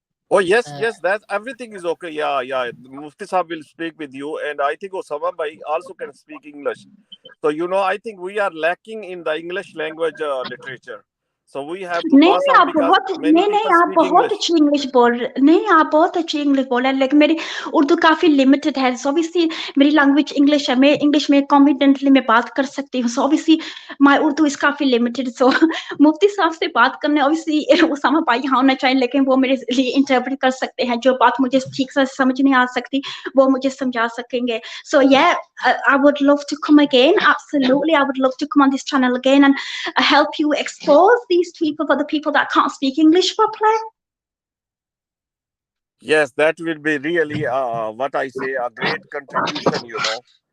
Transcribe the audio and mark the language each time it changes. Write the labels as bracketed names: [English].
[English] Oh yes, that everything is okay. Yeah. Mufti Sahab will speak with you, and I think Osama bhai also can speak English. So you know, I think we are lacking in the English language literature. So we have to pass on, because many people [Hindi] आप [English] speak [Hindi] बहुत [English] English. [Hindi] अच्छी English बोल रहे. नहीं, आप बहुत अच्छी English बोल रहे हैं, लेकिन मेरी उर्दू काफी लिमिटेड है. सो ऑब्वियसली मेरी लैंग्वेज इंग्लिश है. मैं इंग्लिश में कॉन्फिडेंटली मैं बात कर सकती हूँ. So obviously [English] my Urdu is [Hindi] काफी लिमिटेड. सो मुफ्ती साहब से बात करने ऑब्वियसली ओसामा भाई यहाँ होना चाहिए, लेकिन वो मेरे लिए इंटरप्रेट कर सकते हैं. जो बात मुझे ठीक से समझ नहीं आ सकती वो मुझे समझा सकेंगे. [English] So I would love to come again. Absolutely, I would love to come on this channel again and help you expose these people, for the people that can't speak English properly. Yes, that will be really what I say, a great contribution, you know.